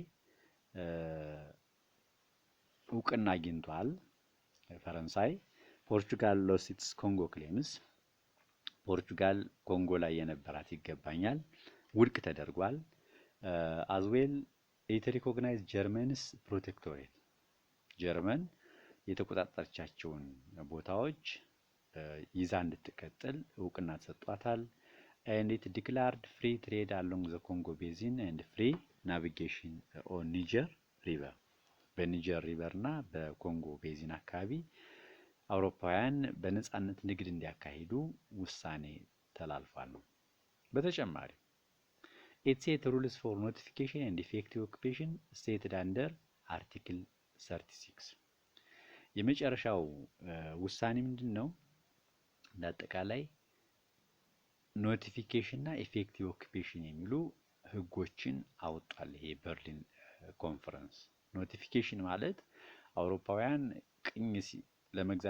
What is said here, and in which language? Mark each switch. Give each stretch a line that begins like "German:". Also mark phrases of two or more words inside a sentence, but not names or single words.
Amharic: እውቅና አግኝቷል ፈረንሳይ።
English: Portugal lost its Congo claims።
Amharic: ፖርቹጋል ኮንጎ ላይ የነበራት ይገባኛል ውድቅ ተደርጓል።
English: as well it recognize Germany's protectorate።
Amharic: ጀርመን የተቆጣጠረቻቸውን ቦታዎች ይዛ እንድትቀጥል እውቅና ተሰጥቷታል።
English: and it declared free trade along the Congo basin and free navigation on Niger river።
Amharic: በኒጀር ሪቨር እና በኮንጎ ቤዚን አካባቢ አውሮፓውያን በነጻነት ንግድ እንዲያካሂዱ ውሳኔ ተላልፏል። በተጨማሪ
English: it set rules for notification and effective occupation stated under article 36።
Amharic: የመጨረሻው ውሳኔ ምንድነው? ለአጠቃላይ ኖቲፊኬሽን እና
English: effective occupation
Amharic: የሚሉ ህጎችን አወጣል። ይሄ በርሊን ኮንፈረንስ። ኖቲፊኬሽን ማለት አውሮፓውያን ቅኝ ለመግዛት